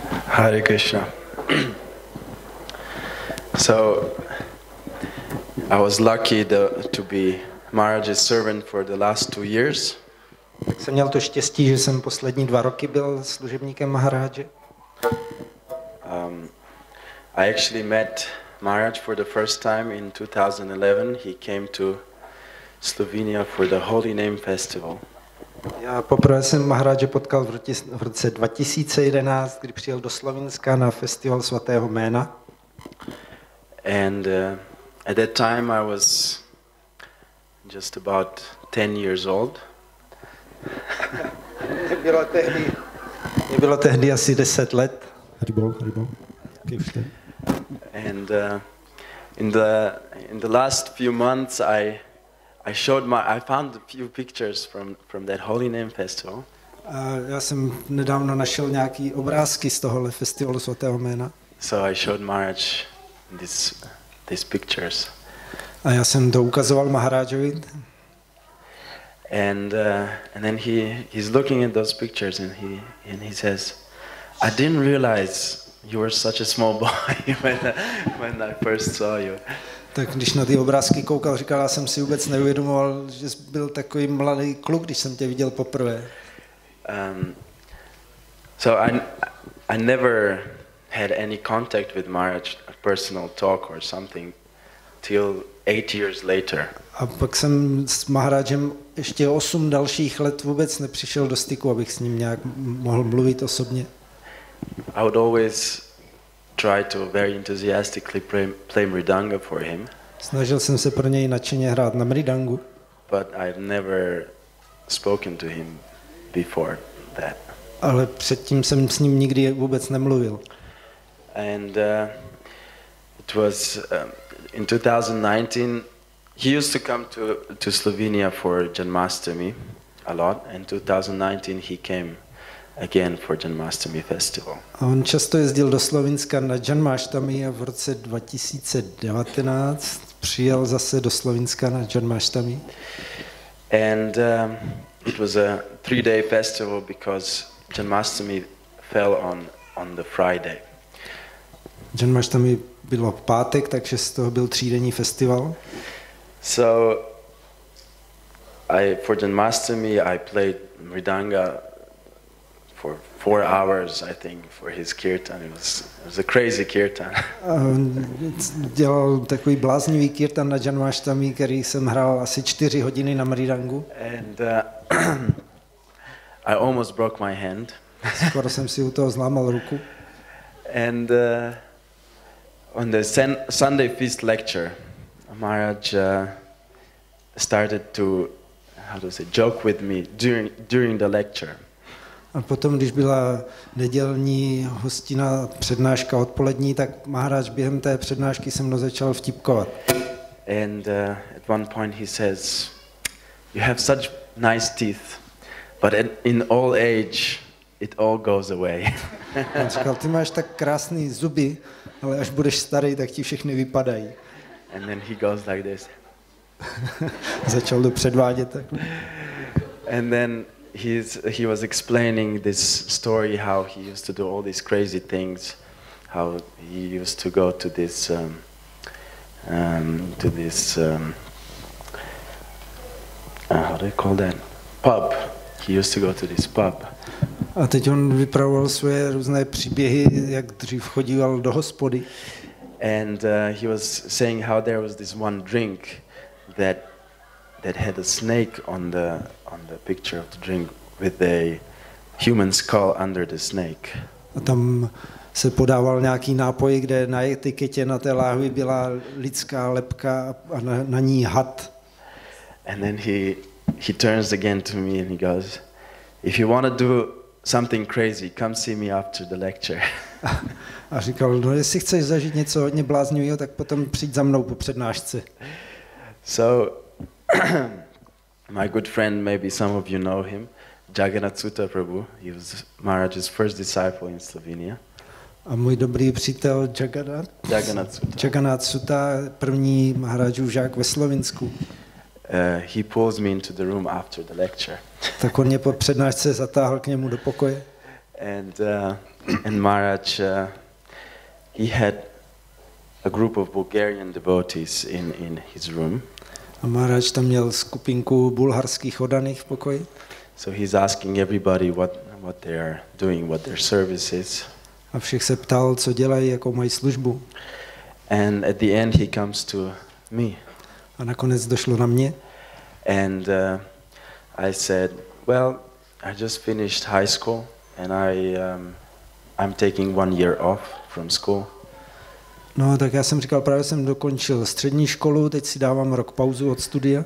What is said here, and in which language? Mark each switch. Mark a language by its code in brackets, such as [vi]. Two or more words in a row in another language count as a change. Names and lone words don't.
[en] Hare Krishna. So I was lucky to be Maharaj's servant for the last 2 years. [cs] Tak jsem měl to štěstí, že jsem poslední 2 roky byl služebníkem Maharáže. [en] I actually met Maharaj for the first time in 2011. He came to Slovenia for the Holy Name Festival. [cs] Já poprvé jsem Maharáže potkal v roce 2011, kdy přijel do Slovinska na festival svatého jména. [en] And at that time I was just about 10 years old. [cs] Mě bylo tehdy asi 10 let. [en] Haribol. And in the last few months I found a few pictures from that Holy Name Festival. [cs] Já jsem nedávno našel nějaký obrázky z tohohle festivalu svatého jména. [en] So I showed Maharaj these pictures. [cs] A já jsem to ukazoval Maharájovi. [en] And then he's looking at those pictures and he says, I didn't realize you were such a small boy when I first saw you. [cs] Tak když na ty obrázky koukal, říkal, já jsem si vůbec neuvědomoval, že jsi byl takový mladý kluk, když jsem tě viděl poprvé. [en] So I never had any contact with Maharaj, a personal talk or something, till 8 years later. [cs] A pak jsem s Maharájem ještě 8 dalších let vůbec nepřišel do styku, abych s ním nějak mohl mluvit osobně. [en] I would always try to very enthusiastically play mridanga for him. [cs] Snažil jsem se pro něj nadšeně hrát na mridangu. [en] But I've never spoken to him before that. [cs] Ale předtím jsem s ním nikdy vůbec nemluvil. [en] And it was in 2019. He used to come to Slovenia for Janmashtami a lot. In 2019 he came again for Janmashtami festival. [cs] A on často jezdil do Slovinska na Janmashtami a v roce 2019 přijel zase do Slovinska na Janmashtami. [en] And it was a 3-day festival because Janmashtami fell on the Friday. [cs] Janmashtami bylo v pátek, takže z toho byl 3denní festival. [en] So for Janmashtami I played mridanga for 4 hours, I think, for his kirtan. It was a crazy kirtan. [cs] Dělal takový bláznivý kirtan na Janmashtami, který jsem hrál asi 4 hodiny na mridangu. [en] And I almost broke my hand. [cs] Skoro jsem si u toho zlámal ruku. [en] And on the Sunday feast lecture, Maharaj started to, joke with me during the lecture. [cs] A potom, když byla nedělní hostina přednáška odpolední, tak Maharaj během té přednášky se mnou začal vtipkovat. [en] And at one point he says, you have such nice teeth, but in old age it all goes away. [cs] On říkal, ty máš tak krásný zuby, ale až budeš starý, tak ti všechny vypadají. [en] And then he goes like this. [cs] Začal to předvádět tak. [en] And then he was explaining this story how he used to do all these crazy things, how he used to go to this how do you call that, pub. He used to go to this pub. [cs] A teď on vypravoval svoje různé příběhy, jak dřív chodíval do hospody. [en] And he was saying how there was this one drink that had a snake on the picture of the drink with a human skull under the snake. [cs] A tam se podával nějaký nápoj, kde na etiketě na té láhvi byla lidská lebka a na ní had. [en] And then he turns again to me and he goes, if you want to do something crazy, come see me after the lecture. [cs] A říkal, no jestli chceš zažít něco hodně bláznivého, tak potom přijď za mnou po přednášce. [en] So my good friend, maybe some of you know him, Jagannath Sutta Prabhu. He was Maharaj's first disciple in Slovenia. [cs] A můj dobrý přítel Jagannath Sutta, první Maharajův žák ve Slovinsku. [en] He pulls me into the room after the lecture. [cs] Tak on mě po přednášce zatáhl k němu do pokoje. [en] And Maharaj, he had a group of Bulgarian devotees in his room. [cs] A Maharaj tam měl skupinku bulharských oddaných v pokoji. [en] So he's asking everybody what they are doing, what their service is. [cs] A všech se ptal, co dělají, jakou mají službu. [en] And at the end he comes to me. [cs] A nakonec došlo na mě. [en] And I said, well, I just finished high school and I'm taking 1 year off from school. [cs] No, tak já jsem říkal, právě jsem dokončil střední školu, teď si dávám rok pauzu od studia.